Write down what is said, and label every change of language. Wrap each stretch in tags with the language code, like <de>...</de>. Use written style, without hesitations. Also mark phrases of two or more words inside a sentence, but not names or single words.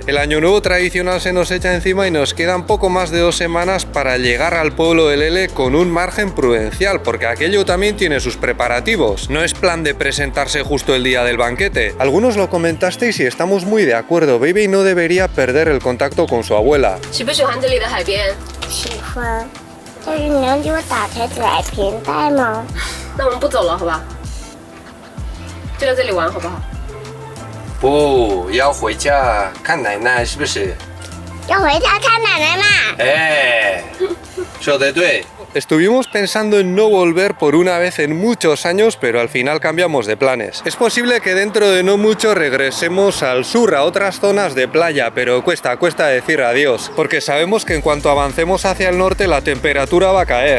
<es>El año nuevo tradicional se nos echa encima y nos quedan poco más de 2 semanas para llegar al pueblo de Lele con un margen prudencial, porque aquello también tiene sus preparativos. No es plan de presentarse justo el día del banquete. Algunos lo comentasteis y estamos muy de acuerdo. Baby no debería perder el contacto con su abuela.</es> <zh>喜不喜欢这里的海边？喜欢，但是你能给我打开窄屏带吗？那我们不走了，好吧？就在这里玩，好不好？不要回家看奶奶，是不是？要回家看奶奶嘛？说得对。</zh> <es>Estuvimos pensando en no volver por una vez en muchos años, pero al final cambiamos de planes. Es posible que dentro de no mucho regresemos al sur, a otras zonas de playa, pero cuesta decir adiós, porque sabemos que en cuanto avancemos hacia el norte la temperatura va a caer.</es>